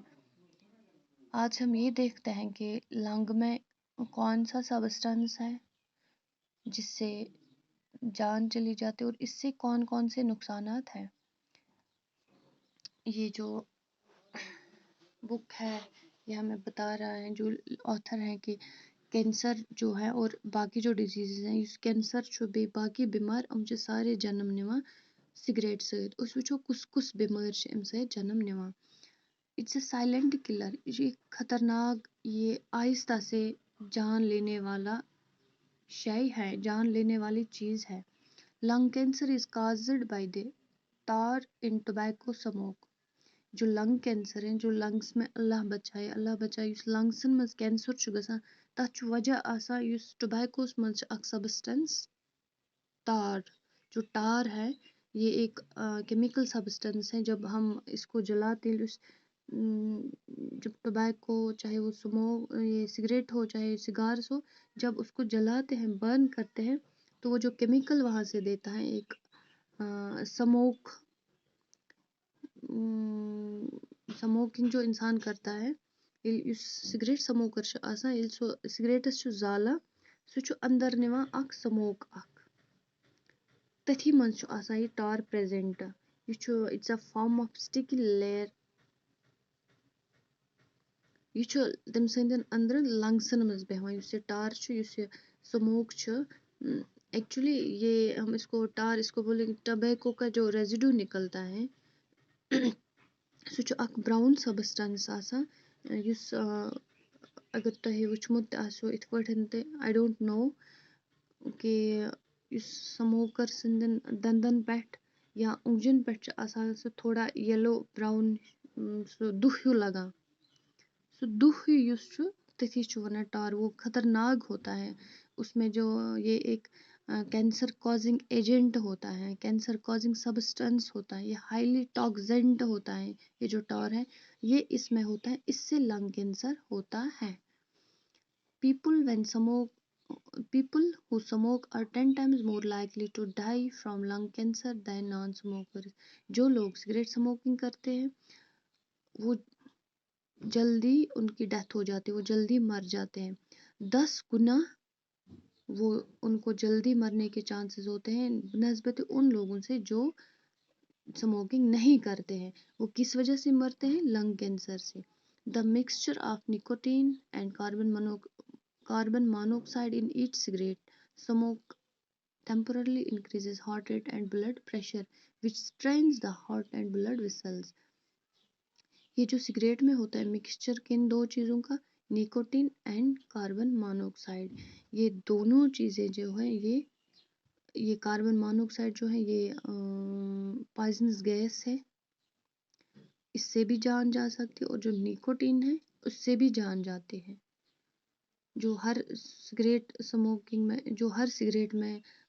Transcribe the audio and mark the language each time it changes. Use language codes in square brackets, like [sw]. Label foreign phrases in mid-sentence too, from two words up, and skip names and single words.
[ur] آج ہم یہ دیکھتے ہیں کہ لنگ میں کون سا سبسٹنس ہے جس سے جان چلی جاتی ہے اور اس سے کون کون سے نقصانات ہیں. یہ جو بک ہے یہ ہمیں بتا رہا ہے, جو آتھر ہیں, کہ کینسر جو ہے اور باقی جو ڈیزیزز ہیں, [ks] یُس کینسر چھُ بیٚیہِ باقی بٮ۪مارِ یِم چھِ سارے جنم نِوان سِگریٹ سۭتۍ. أسۍ وٕچھو کُس بٮ۪مٲرۍ چھِ اَمہِ سۭتۍ جنم نِوان. [en] it's a silent killer, [ur] یہ ایک خطرناک, یہ آہستہ سے جان لینے والا شے ہے, جان لینے والی چیز ہے. [en] lung cancer is caused by the tar in tobacco smoke. [ur] جو لنگ کینسر ہیں, جو لنگس میں اللہ بچائے [ks] یُس لنگسن منٛز کینسر چھُ گژھان تَتھ چھُ وجہ آسان یُس ٹوبیکوس منٛز چھُ اکھ سبسٹنس تار. [ur] جو ٹار ہے یہ ایک کیمیکل سبسٹنس ہے. جب ہم اس کو جلاتے ہیں, جب ٹوبیکو چاہے وہ یہ سگریٹ ہو چاہے سگارس ہو, جب اس کو جلاتے ہیں, برن کرتے ہیں, تو وہ جو کیمیکل وہاں سے دیتا ہے ایک سموکنگ جو انسان کرتا ہے, [ks] یُس [en] cigarette smoker [ks] چھُ آسان, ییٚلہِ سُہ سگریٹس چھُ زالان سُہ چھُ اندر نِوان اکھ سموک اکھ, تٔتھی منٛز چھُ آسان یہِ ٹار پریزنٹ. یہِ چھُ [en] it's a form of sticky layer. [ks] یہِ چھُ تٔمۍ سٕنٛدٮ۪ن أنٛدرٕ لنگسن منٛز بیٚہوان. یُس یہِ ٹار چھُ, یُس یہِ سموک چھُ, [ur] ایکچولی یہ ہم اس کو ٹار اس کو بولیں گے ٹبیکو کا جو ریزیڈو نکلتا ہے [ks] سُہ چھُ اکھ براؤن سبسٹنس آسان یُس اگر تۄہہِ وٕچھمُت تہِ آسیو یِتھ پٲٹھۍ تہِ [en] I don't know [ks] کہِ یُس سموکر سٕنٛدٮ۪ن دنٛدن پٮ۪ٹھ یا اوٚنٛگجن پٮ۪ٹھ چھُ آسان سُہ تھوڑا یَلو براؤن سُہ دُہ ہیوٗ لگان سُہ دُہ ہیوٗ یُس چھُ تٔتھی چھُ وَنان ٹار [ur] وہ خطرناک ہوتا ہے اس میں جو یہ ایک [en] cancer causing agent [ur] ہوتا ہے [en] cancer causing substance [ur] ہوتا ہے یہ [en] highly toxicant [ur] ہوتا ہے یہ جو ٹار ہے یہ اس میں ہوتا ہے اس سے [en] lung cancer [ur] ہوتا ہے [en] People who smoke are 10 times more likely to die from lung cancer than non-smokers. [ur] جو لوگ [en] cigarette smoking [ur] کرتے ہیں وہ جلدی ان کی ڈیتھ ہو جاتی ہے وہ جلدی مر جاتے ہیں 10 گنا وہ ان کو جلدی مرنے کے چانسز ہوتے ہیں بنسبت ان لوگوں سے جو سموکنگ نہیں کرتے ہیں وہ کس وجہ سے مرتے ہیں [en] lung cancer [ur] سے [en] the mixture of nicotine and carbon monoxide in each cigarette smoke temporarily increases heart rate and blood pressure which strains the heart and blood vessels. [ur] یہ جو سگریٹ میں ہوتا ہے مکسچر کن دو چیزوں کا [en] nicotine and carbon monoxide [ur] یہ دونوں چیزیں جو ہیں یہ کاربن مونوکسائڈ جو ہے یہ [en] poisonous gas [ur] ہے اس سے بھی جان جا سکتی ہے اور جو نکوٹین ہے اس سے بھی جان جاتے ہیں جو ہر سگریٹ میں